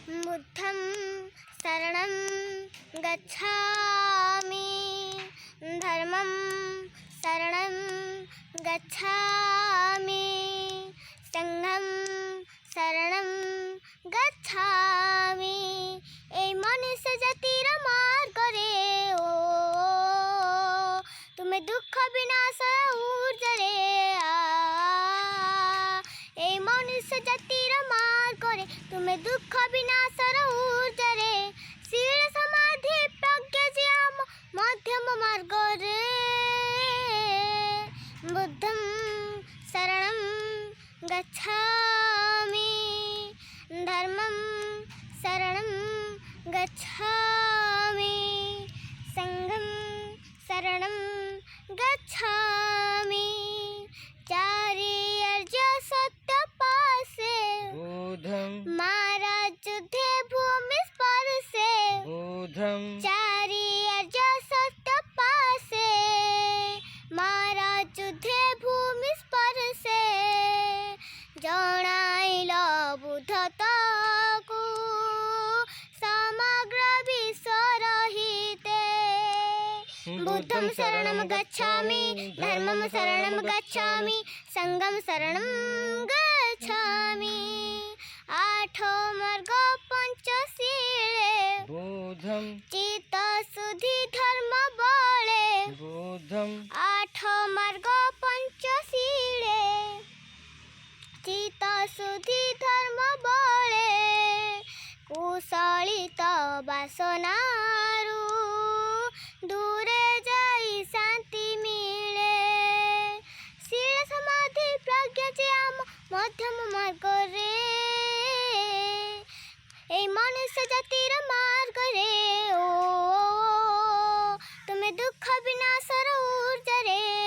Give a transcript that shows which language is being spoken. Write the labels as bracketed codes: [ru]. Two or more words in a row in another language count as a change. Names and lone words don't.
[pi] बुद्धं शरणं गच्छामि धर्मं शरणं गच्छामि संघं शरणं गच्छामि [or] ଏଇ ମନୁଷ୍ୟ ଜାତିର ମାର୍ଗରେ ଓ ତୁମେ ଦୁଃଖ ବିନାଶର ଊର୍ଦ୍ଧ୍ୱରେ ଏଇ ମନୁଷ୍ୟ ଜାତିର ମାର୍ଗରେ ତୁମେ ଦୁଃଖ ବିନାଶର ଊର୍ଦ୍ଧ୍ୱରେ ଶୀଳ ସମାଧି ପ୍ରଜ୍ଞା ଯେ ଆମ ମଧ୍ୟମ ମାର୍ଗରେ [pi] বুদ্ধং শরণং গচ্ছামি ধর্মং शरणं गच्छामि संघं शरणं गच्छामि [or] ଚାର୍ଯ୍ୟାର୍ଯ୍ୟ ସତ୍ୟ ପାସେ बोधं ମହାରାଜ ଯୁଦ୍ଧେ ଭୂମି ସ୍ପର୍ଶେ बोधं ଚାର୍ଯ୍ୟାର୍ଯ୍ୟ ସତ୍ୟ ପାସେ ମହାରାଜ ଯୁଦ୍ଧେ ଭୂମି ସ୍ପର୍ଶେ ଜନାଇଲ ବୁଦ୍ଧତାକୁ ସମଗ୍ର ବିଶ୍ୱରହିତେ [pi] बुद्धं शरणं गच्छामि धर्मं शरणं गच्छामि संघं शरणं गच्छामि [or] ଆଠୋ ମାର୍ଗ ପଞ୍ଚଶୀଳେ बोधं ଚିତ୍ତ ଶୁଦ୍ଧି ଧର୍ମ ବଳେ बोधं ଆଠୋ ମାର୍ଗ ପଞ୍ଚଶୀଳେ ଚିତ୍ତ ଶୁଦ୍ଧି ଧର୍ମ ବଳେ କୁଶଳିତ ବାସନାରୁ ଦୂରେ ଯାଇ ଶାନ୍ତି ମିଳେ ଶୀଳ ସମାଧି ପ୍ରଜ୍ଞା ଯେ ଆମ ମଧ୍ୟମ ମାର୍ଗରେ ଏଇ ମନୁଷ୍ୟ ଜାତିର ମାର୍ଗରେ ଓ ତୁମେ ଦୁଃଖ ବିନାଶର ଊର୍ଦ୍ଧ୍ୱରେ